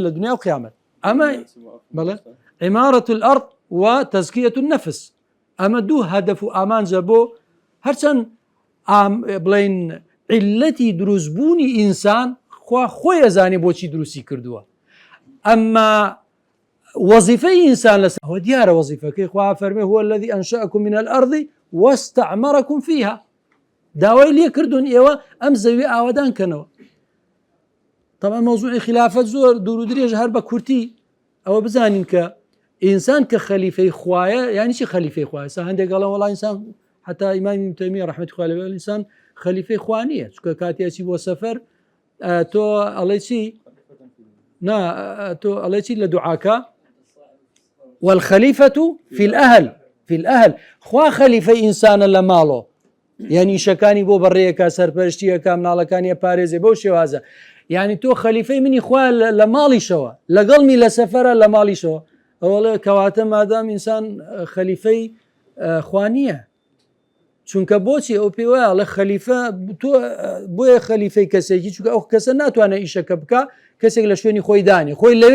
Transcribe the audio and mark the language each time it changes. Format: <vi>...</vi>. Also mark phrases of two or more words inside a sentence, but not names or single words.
<ckb>لە دنیا و قیامەت ئەمە بەڵێ</ckb> <ar>عیمارەت الأرض و تەزکیەت النەفس</ar> <ckb>ئەمە دوو هەدەف و ئامانجە بۆ هەرچەند بڵێن عیلەتی دروستبوونی ئینسان خۆی ئەزانێ بۆچی دروستی کردووە ئەمما وەزیفەی ئینسان لەسەر ئەوە دیارە وەزیفەکەی خوا فەرمێ</ckb> <ar>هو الذي أنشأكم من الأرض واستعمركم فيها</ar> <ckb>داوای لێ کردوون ئێوە ئەم زەوی ئاوادان کەنەوە طبعا مەوزوعی خلافەت زۆر دوور و درێژ هەر بە کورتی ئەوە بزانین کە ئینسان کە خەلیفەی خوایە یعنی چی خەلیفەی خوایە سا هەندێک گەڵەن وەڵا ئینسان حتا ئیمامی ابن تەیمیە ڕەحمەتی خوا لەوێ ئینسان خەلیفەی خوا نییە چونکە کاتێکی بۆ سەفەر تۆ ئەڵێ چی تۆ ئەڵێ چی لە دوعاکە</ckb> <ar>والخەلیفەة في الأهل في الأهل</ar> <ckb>خوا خەلیفەی ئینسانە لە ماڵۆ یعنی ئیشەکانی بۆ بەڕێیەکە سەرپەرشتیەکە مناڵەکانی پارێزێ بەو شێوازە یعنی تۆ خەلیفەی منی خوا لە ماڵیشەوە لەگەڵمی لە سەفەرە لە ماڵیشەوە ئەوڵێ کەواتە مادام ئینسان خەلیفەی خوا نییە چونکە بۆچی ئەو پێ وایە لە خەلیفە تۆ بۆیە خەلیفەی کەسێکی چونکە ئەو کەسە ناتوانێت ئیشەکە بکە کەسێک لە شوێنی خۆی دانی خۆی لەوێ</ckb>